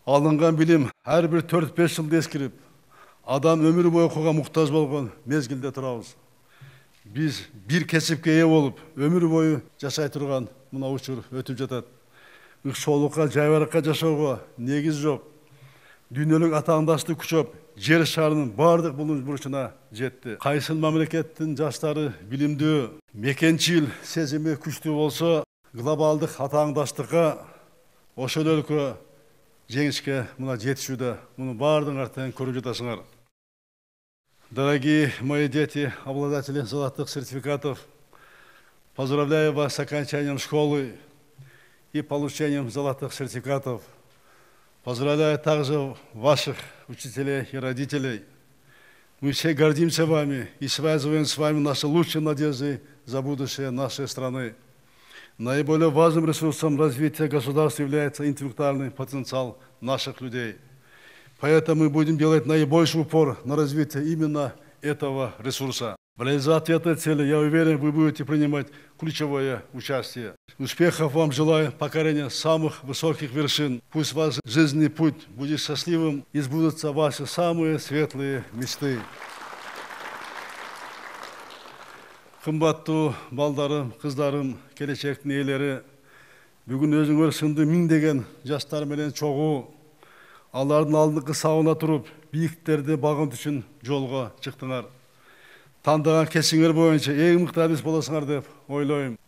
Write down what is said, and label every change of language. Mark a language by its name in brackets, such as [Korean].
[Kyrgyz] Алынган билим ар бир 4-5 жылда эскирип, адам өмүр бою окууга муктаж болгон мезгилде турабыз. Биз бир кесипке ээ болуп, өмүр бою жашай турган мына учур өтүп жатат. Ыкшоолукка, жайбаракка жашоого негиз жок. Дүйнөлүк атаандаштык күчөп, жер шарының бардық бурчуна жетти. Кайсыл мамлекеттин жаштары билимдүү, мекенчил сезими күчтүү болсо, глобалдык атааңдаштыкка ошол өлкө жеңишке мына жетишүүдө, муну бардыгыңар көрүп жатасыңар. [Russian] Дорогие мои дети, обладатели золотых сертификатов, поздравляю вас с окончанием школы и получением золотых сертификатов. Поздравляю также ваших учителей и родителей. Мы все гордимся вами и связываем с вами наши лучшие надежды за будущее нашей страны. Наиболее важным ресурсом развития государства является интеллектуальный потенциал наших людей. Поэтому мы будем делать наибольший упор на развитие именно этого ресурса. В реализации этой цели, я уверен, вы будете принимать ключевое участие. Успехов вам желаю, покорения самых высоких вершин. Пусть ваш жизненный путь будет счастливым и сбудутся ваши самые светлые мечты. [Kyrgyz] Кымбаттуу балдарым, кыздарым, келечектин ээлери, бүгүн өзүңөр сынды миңдеген жаштар менен чогуу, алардын алдыңкы сабына туруп, бийиктерди багынт үчүн жолго чыктыңар. Тандаган кесиңер боюнча эң мыкты адис болосуңар деп ойлойм.